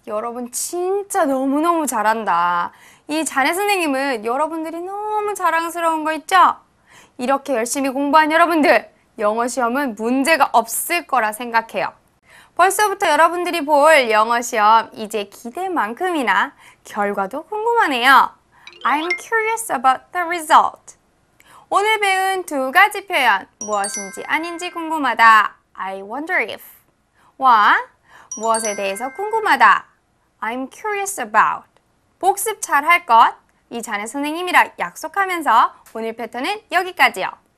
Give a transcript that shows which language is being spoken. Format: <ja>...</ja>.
<ko>여러분 진짜 너무너무 잘한다. 이 자네 선생님은 여러분들이 너무 자랑스러운 거 있죠? 이렇게 열심히 공부한 여러분들, 영어 시험은 문제가 없을 거라 생각해요. 벌써부터 여러분들이 볼 영어 시험 이제 기대만큼이나 결과도 궁금하네요.</ko> <en>I'm curious about the result.</en> <ko>오늘 배운 두 가지 표현, 무엇인지 아닌지 궁금하다.</ko> <en>I wonder if.</en> <ko>와, 무엇에 대해서 궁금하다.</ko> <en>I'm curious about.</en> <ko>복습 잘 할 것. 이 자네 선생님이랑 약속하면서 오늘 패턴은 여기까지요.</ko>